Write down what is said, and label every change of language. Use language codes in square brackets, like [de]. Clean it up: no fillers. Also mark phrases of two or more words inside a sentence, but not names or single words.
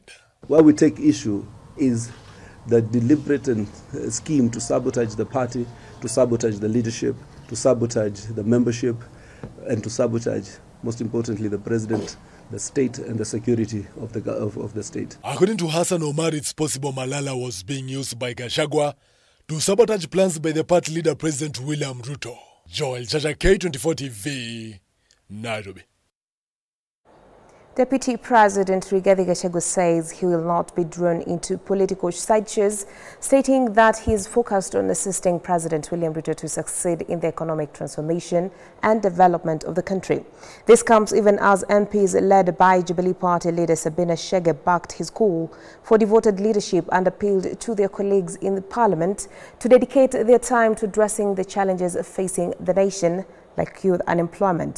[en] Where we take issue is the deliberate scheme to sabotage the party, to sabotage the leadership, to sabotage the membership, and to sabotage, most importantly, the president, the state, and the security of the state. According to Hassan Omar, it's possible Malala was being used by Gachagua to sabotage plans by the party leader, President William Ruto. Joel Chacha, K24TV, Nairobi. Deputy President Rigathi Gachagua says he will not be drawn into political sideshows, stating that he is focused on assisting President William Ruto to succeed in the economic transformation and development of the country. This comes even as MPs led by Jubilee Party leader Sabina Chege backed his call for devoted leadership and appealed to their colleagues in the Parliament to dedicate their time to addressing the challenges facing the nation, like youth unemployment.